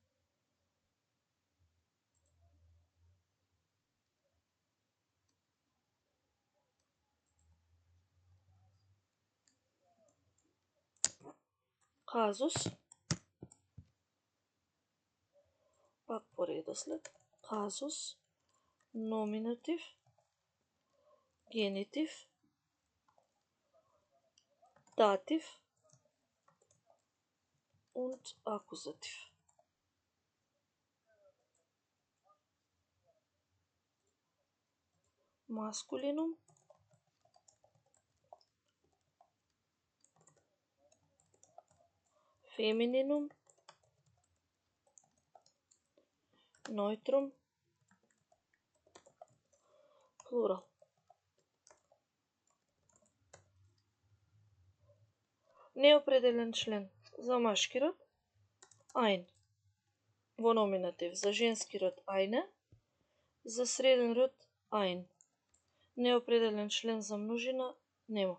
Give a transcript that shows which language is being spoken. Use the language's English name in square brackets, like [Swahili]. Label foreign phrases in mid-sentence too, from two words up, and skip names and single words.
[Macedonian] Казус. Пак по редослед. Казус. Номинатив. Генитив. Датив. [German] Und Akkusativ. Maskulinum. Femininum. Neutrum. Plural. [Macedonian] Неопределен член. За машки род ein. Во номинатив. За женски род eine. За среден род ein. Неопределен член за множина нема.